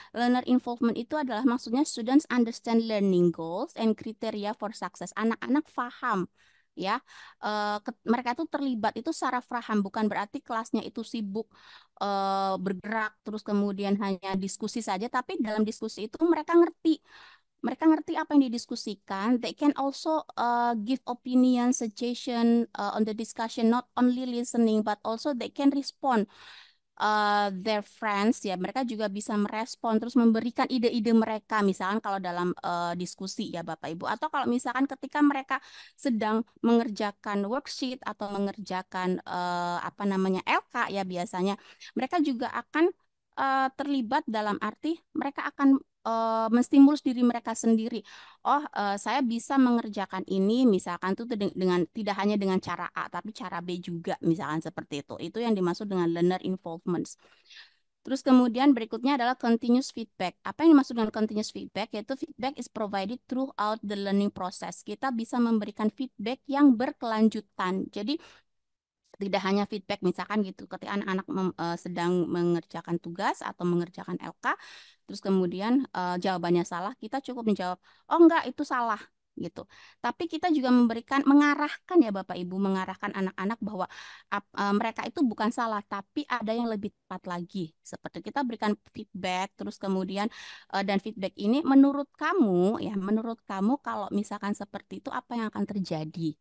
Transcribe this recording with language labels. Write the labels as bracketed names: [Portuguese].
[English] Learner involvement [Indonesian] itu adalah maksudnya [English] students understand learning goals and criteria for success. [Indonesian] Anak-anak paham ya. Mereka itu terlibat itu secara paham, bukan berarti kelasnya itu sibuk bergerak terus kemudian hanya diskusi saja, tapi dalam diskusi itu mereka ngerti apa yang didiskusikan. [English] They can also give opinion, suggestion on the discussion, not only listening, but also they can respond their friends ya. [Indonesian] Mereka juga bisa merespon terus memberikan ide-ide mereka. Misalkan kalau dalam diskusi ya Bapak Ibu, atau kalau misalkan ketika mereka sedang mengerjakan worksheet atau mengerjakan apa namanya LK ya biasanya, mereka juga akan terlibat dalam arti mereka akan menstimulus diri mereka sendiri. Oh, saya bisa mengerjakan ini misalkan tuh dengan tidak hanya dengan cara A tapi cara B juga misalkan seperti itu. Itu yang dimaksud dengan learner involvement. Terus kemudian berikutnya adalah continuous feedback. Apa yang dimaksud dengan continuous feedback? Yaitu [English] feedback is provided throughout the learning process. [Indonesian] Kita bisa memberikan feedback yang berkelanjutan. Jadi tidak hanya feedback misalkan gitu ketika anak-anak sedang mengerjakan tugas atau mengerjakan LK terus kemudian jawabannya salah, kita cukup menjawab oh enggak itu salah gitu, tapi kita juga mengarahkan ya Bapak Ibu, mengarahkan anak-anak bahwa mereka itu bukan salah tapi ada yang lebih tepat lagi, seperti kita berikan feedback terus kemudian dan feedback ini menurut kamu kalau misalkan seperti itu apa yang akan terjadi.